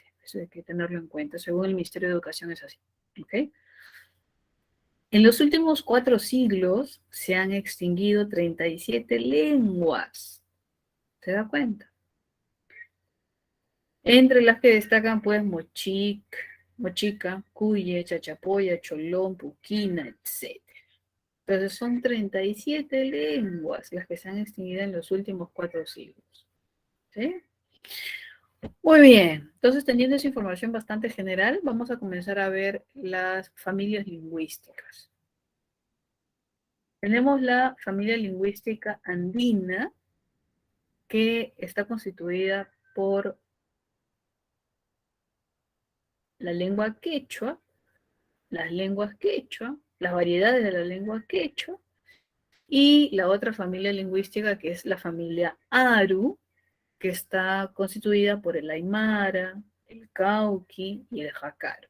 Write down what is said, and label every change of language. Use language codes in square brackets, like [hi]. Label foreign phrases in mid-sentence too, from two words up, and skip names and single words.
[es] Eso hay que tenerlo en cuenta. Según el Ministerio de Educación es así. ¿Ok? En los últimos 4 siglos se han extinguido 37 lenguas. ¿Se da cuenta? Entre las que destacan, pues, mochica, cuye, chachapoya, cholón, puquina, etc. Entonces son 37 lenguas las que se han extinguido en los últimos 4 siglos. ¿Sí? Muy bien, entonces teniendo esa información bastante general, vamos a comenzar a ver las familias lingüísticas. Tenemos la familia lingüística andina, que está constituida por la lengua quechua, las lenguas quechua, las variedades de la lengua quechua, y la otra familia lingüística que es la familia Aru, que está constituida por el Aymara, el Cauqui y el Jacaro.